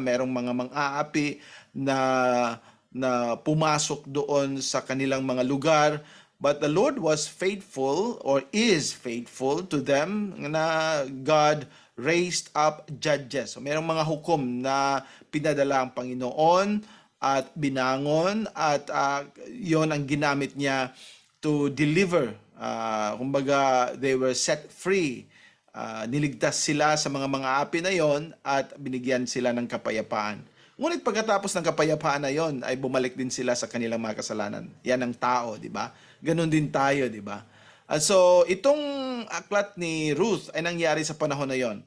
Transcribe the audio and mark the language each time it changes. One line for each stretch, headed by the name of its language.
Filipino: Merong mga mang-aapi na pumasok doon sa kanilang mga lugar.
English: But the Lord was faithful or is faithful to them na God raised up judges.
Filipino: So merong mga hukom na pinadala ang Panginoon at binangon at yon ang ginamit niya
English: to deliver. Kumbaga, they were set free.
Filipino: Niligtas sila sa mga api na yon at binigyan sila ng kapayapaan. Ngunit pagkatapos ng kapayapaan na yon ay bumalik din sila sa kanilang mga kasalanan. Yan ang tao, di ba? Ganon din tayo, di ba? At so, itong aklat ni Ruth ay nangyari sa panahon na yon.